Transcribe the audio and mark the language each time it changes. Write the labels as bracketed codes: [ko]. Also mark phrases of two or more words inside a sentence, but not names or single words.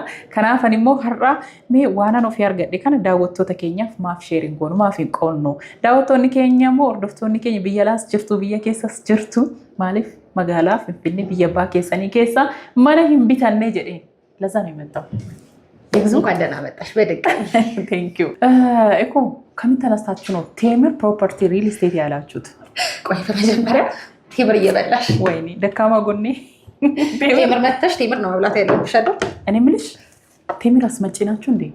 [om] Kanaaf ani immoo har'a mee waanan ofii argadhe kana daawwattoota keenyaaf maaf sheerin goonu maaf hin qoonnu. Daawwattoonni keenya immoo hordoftoonni keenya biyya alaas jirtu biyya keessas jirtu maaliif magaalaa Finfinnee biyya abbaa keessanii keessa mana hin bitanne jedhee lazaan himatta. [am] እንኳን ደህና መጣሽ በድጋሚ [en] Thank you [am] እኮ ከምን ተነስታችሁ ነው ቴምር ፕሮፐርቲ ሪል ስቴት ያላችሁት? ቆይ በመጀመሪያ ቴምር እየበላሽ ወይኔ ደካማ ጎኔ ቴምር መተሽ ቴምር ነው መብላት ያለብሽ አይደል? እኔ የምልሽ ቴምር አስመጪ ናችሁ እንዴ?